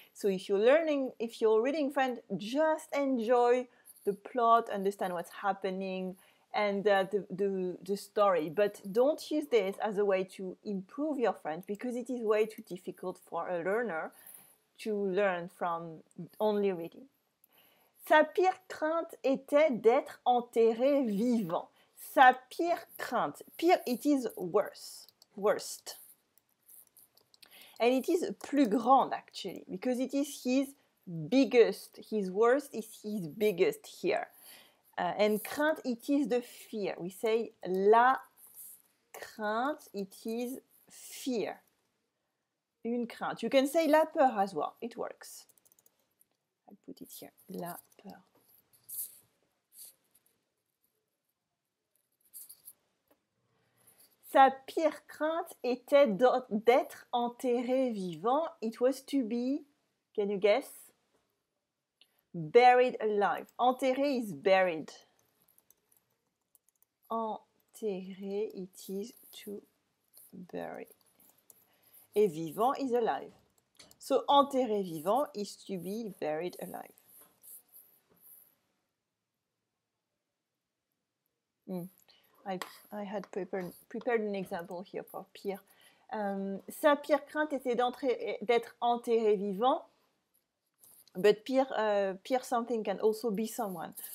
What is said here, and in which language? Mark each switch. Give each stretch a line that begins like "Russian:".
English: So if you're reading French, just enjoy the plot, understand what's happening, and the story, but don't use this as a way to improve your French because it is way too difficult for a learner to learn from only reading.
French: Sa pire crainte était d'être enterré vivant. Sa pire crainte.
English: Pire, it is worse. Worst. And it is
French: plus grande
English: actually because it is his biggest. His worst is his biggest here. And crainte, it is the fear. We say
French: la crainte,
English: it is fear.
French: Une crainte.
English: You can say
French: la peur
English: as well. It works. I'll put it here.
French: La peur. Sa pire crainte était d'être enterré vivant.
English: It was to be, can you guess? Buried alive. Enterré is buried. Enterré, it is to bury.
French: Et vivant
English: is alive. So
French: enterré vivant
English: is to be buried alive. I had prepared an example here for pire.
French: Sa pire crainte était d'être enterré vivant.
English: But pire something can also be someone.